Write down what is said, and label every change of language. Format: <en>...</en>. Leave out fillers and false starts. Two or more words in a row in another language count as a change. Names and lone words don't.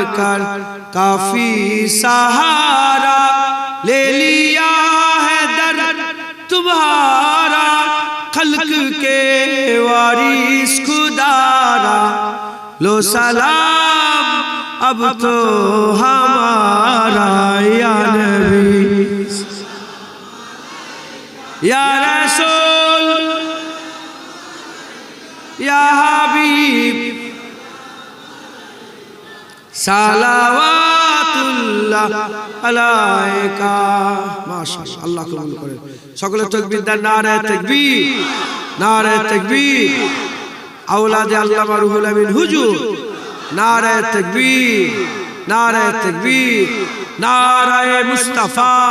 <ur>کر کافی سہارا لے لیا ہے در تمہارا، خلق کے وارث خدارا، لو سلام اب تو ہمارا، یا نبی یا رسول</ur> <ar>یا حبیب صلوات</ar> <bn>আলাইকা মাশাআল্লাহ আল্লাহ কবুল করে সকলে তাকবীর দেন</bn> <ur>نعرۂ تکبیر نعرۂ تکبیر</ur> <bn>আওলাদে আল্লামা রুহুল আমিন হুজুর</bn> <ur>نعرۂ تکبیر نعرۂ تکبیر نعرۂ مصطفیٰ</ur>